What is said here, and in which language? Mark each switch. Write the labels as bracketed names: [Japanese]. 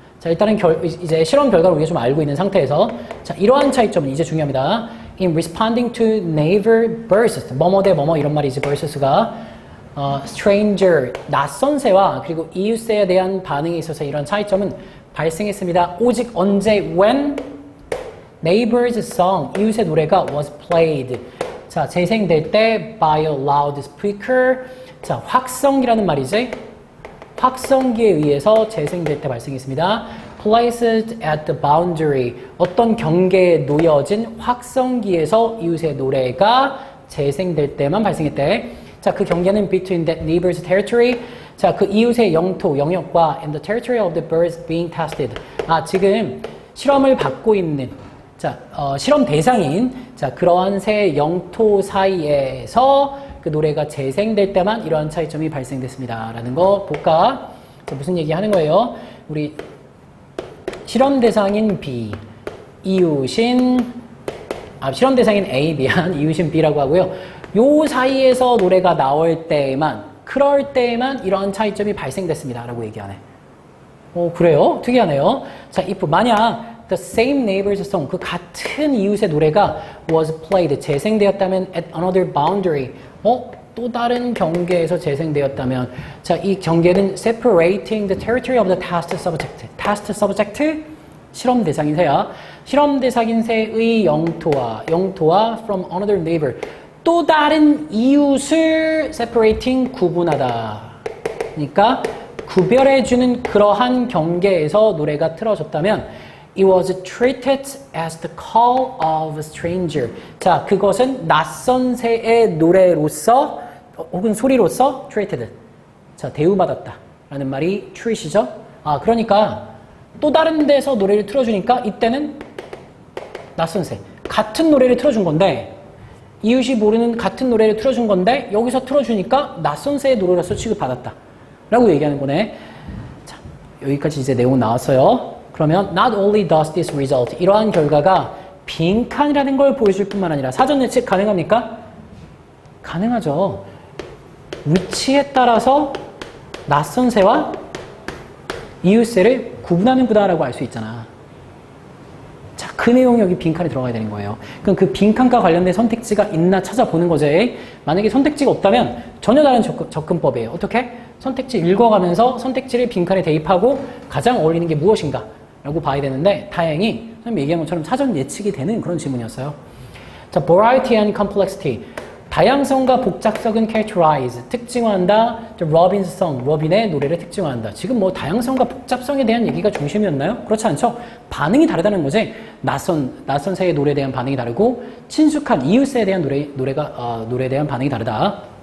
[Korean] 자, 일단은 이제 실험 결과를 우리가 좀 알고 있는 상태에서, 자, 이러한 차이점은 이제 중요합니다. [English] In responding to neighbor versus, [Korean] 뭐뭐 대 뭐뭐 이런 말이지, versus가. stranger, 낯선 새와 그리고 이웃새에 대한 반응에 있어서 이런 차이점은 발생했습니다. 오직 언제? [English] When neighbor's song, [Korean] 이웃의 노래가 [English] was played. [Korean] 자, 재생될 때 [English] by a loudspeaker. [Korean] 자, 확성기라는 말이지. 확성기에 의해서 재생될 때 발생했습니다. [English] Placed at the boundary. [Korean] 어떤 경계에 놓여진 확성기에서 이웃의 노래가 재생될 때만 발생했대. [English] 자, 그 경계는 between that neighbor's territory. [Korean] 자, 그 이웃의 영토, 영역과 [English] and the territory of the birds being tested. [Korean] 아, 지금 실험을 받고 있는, 자, 실험 대상인, 자, 그러한 새 영토 사이에서 그 노래가 재생될 때만 이러한 차이점이 발생됐습니다. 라는 거 볼까? 자, 무슨 얘기 하는 거예요? 우리 실험 대상인 B, 이웃인, 실험 대상인 A, 미안, 이웃인 B라고 하고요. 요 사이에서 노래가 나올 때만, 그럴 때만 이러한 차이점이 발생됐습니다. 라고 얘기하네. 그래요? 특이하네요. [English] 자, if 만약 the same neighbor's song, 그 같은 이웃의 노래가 was played, 재생되었다면 at another boundary, [Korean] 또 다른 경계에서 재생되었다면, [English] 자, 이 경계는 separating the territory of the test subject. [Korean] test subject, 실험 대상인 새야. 실험 대상인 새의 영토와 [English] from another neighbor, [Korean] 또 다른 이웃을 separating, 구분하다. 그러니까 구별해주는 그러한 경계에서 노래가 틀어졌다면 [English] it was treated as the call of a stranger. [Korean] 자, 그것은 낯선 새의 노래로서 혹은 소리로서 treated. 자, 대우받았다. 라는 말이 treat이죠. 그러니까 또 다른 데서 노래를 틀어주니까 이때는 낯선 새. 같은 노래를 틀어준 건데 이웃이 모르는 같은 노래를 틀어준 건데 여기서 틀어주니까 낯선 새의 노래로서 취급받았다. 라고 얘기하는 거네. 자, 여기까지 이제 내용 나왔어요. 그러면 [English] not only does this result, [Korean] 이러한 결과가 빈칸이라는 걸 보여줄 뿐만 아니라 사전 예측 가능합니까? 가능하죠. 위치에 따라서 낯선 새와 이웃새를 구분하는 구다라고 알 수 있잖아. 자, 그 내용이 여기 빈칸에 들어가야 되는 거예요. 그럼 그 빈칸과 관련된 선택지가 있나 찾아보는 거지. 만약에 선택지가 없다면 전혀 다른 접근법이에요. 어떻게? 선택지 읽어가면서 선택지를 빈칸에 대입하고 가장 어울리는 게 무엇인가? 라고 봐야 되는데 다행히 선생님이 얘기한 것처럼 사전 예측이 되는 그런 질문이었어요. 자, [English] variety and complexity. [Korean] 다양성과 복잡성은 characterize, 특징화한다. 로빈's song, 로빈의 노래를 특징화한다. 지금 뭐 다양성과 복잡성에 대한 얘기가 중심이었나요? 그렇지 않죠? 반응이 다르다는 거지. 낯선 새의 노래에 대한 반응이 다르고 친숙한 이웃새에 대한 노래에 대한 반응이 다르다.